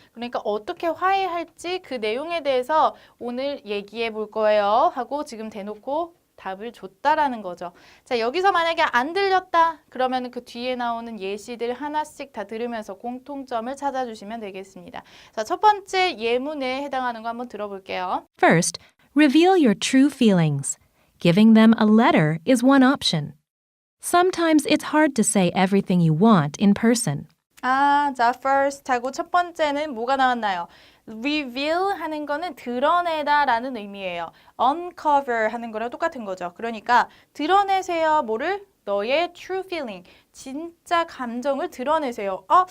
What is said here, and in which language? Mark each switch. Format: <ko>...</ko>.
<ko>그러니까 어떻게 화해할지 그 내용에 대해서 오늘 얘기해 볼 거예요. 하고 지금 대놓고 답을 줬다라는 거죠. 자, 여기서 만약에 안 들렸다 그러면 그 뒤에 나오는 예시들 하나씩 다 들으면서 공통점을 찾아주시면 되겠습니다. 자, 첫 번째 예문에 해당하는 거 한번 들어볼게요.</ko> <en>First, reveal your true feelings. Giving them a letter is one option. Sometimes it's hard to say everything you want in person.</en> <ko>자, first 하고 첫 번째는 뭐가 나왔나요? reveal 하는 거는 드러내다 라는 의미예요. uncover 하는 거랑 똑같은 거죠. 그러니까 드러내세요. 뭐를? 너의</ko> <en>true feeling,</en> <ko>진짜 감정을 드러내세요.</ko>